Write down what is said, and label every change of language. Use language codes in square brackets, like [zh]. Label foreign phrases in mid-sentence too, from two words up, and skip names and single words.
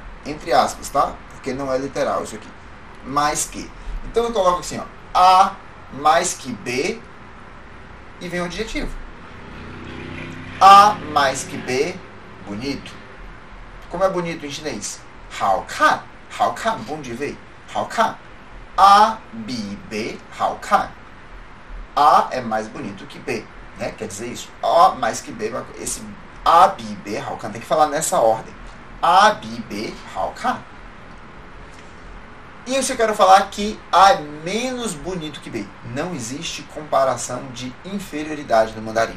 [pt] Entre aspas, tá? Porque não é literal isso aqui. Mais que. Então eu coloco assim, ó. A mais que B e vem o adjetivo. A mais que B, bonito. Como é bonito em chinês? [zh] 好看. 好看, [pt] bom de ver. [zh] 好看. A, B, B, 好看. [pt] A é mais bonito que B, né? Quer dizer isso. A mais que B, esse A, [zh] B, B, 好看, [pt] tem que falar nessa ordem. A, [zh] B, B, 好看. [pt] E eu quero falar que A é menos bonito que B. Não existe comparação de inferioridade no mandarim.